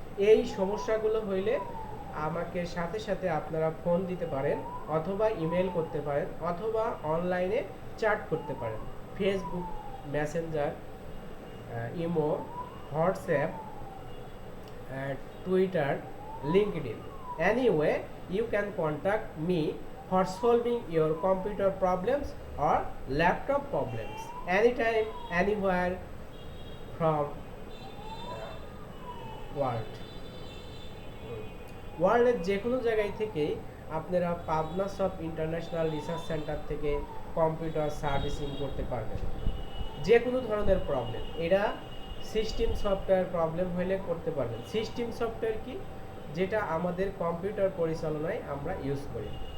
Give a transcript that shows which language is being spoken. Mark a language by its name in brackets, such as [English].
[Bangla] এই সমস্যাগুলো হইলে আমাকে সাথে সাথে আপনারা ফোন দিতে পারেন অথবা ইমেল করতে পারেন অথবা অনলাইনে চ্যাট করতে পারেন, Facebook Messenger, imo, WhatsApp, Twitter, LinkedIn. [English] Anyway, you can contact me for solving your computer problems or laptop problems anytime, anywhere from world. [Bangla] ওয়ার্ল্ডের যে কোনো জায়গায় থেকেই আপনারা পাবনাসফট ইন্টারন্যাশনাল রিসার্চ সেন্টার থেকে কম্পিউটার সার্ভিসিং করতে পারবেন। যে কোনো ধরনের প্রবলেম, এরা সিস্টেম সফটওয়্যার প্রবলেম হলে করতে পারবেন। সিস্টেম সফটওয়্যার কি? যেটা আমাদের কম্পিউটার পরিচালনায় আমরা ইউজ করি।